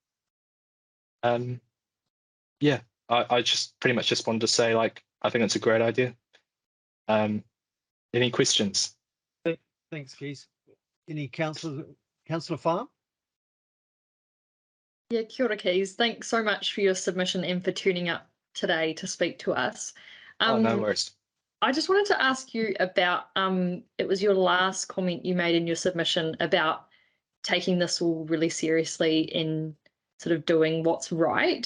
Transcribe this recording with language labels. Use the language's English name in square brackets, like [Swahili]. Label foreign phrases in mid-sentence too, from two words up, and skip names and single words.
[English] I just pretty much just wanted to say, like, I think it's a great idea. Any questions? Thanks, Kees. Any Councillor Farm? Yeah, [Māori] kia ora, Kees. [English] Thanks so much for your submission and for tuning up today to speak to us. No worries. I just wanted to ask you about, it was your last comment you made in your submission about taking this all really seriously and sort of doing what's right.